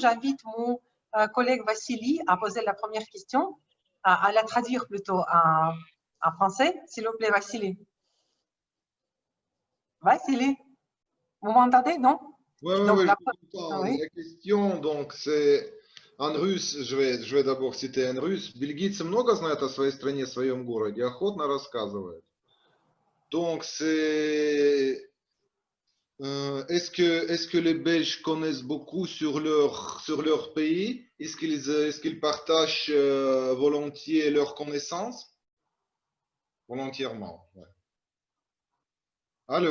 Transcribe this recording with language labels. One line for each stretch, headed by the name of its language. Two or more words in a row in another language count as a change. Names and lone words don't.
French: J'invite mon collègue Vassili à poser la première question, à la traduire plutôt en français. S'il vous plaît, Vassili. Vassili, vous m'entendez, non? Oui, Donc, je comprends. oui. La question, donc, c'est en russe, je vais d'abord citer en russe.
Russian: Бельгийцы много знают о своей стране, своем городе, охотно рассказывают.
French: Donc, c'est... est-ce que les Belges connaissent beaucoup sur leur pays? Est-ce qu'ils partagent volontiers leurs connaissances? Volontairement, ouais. Allô?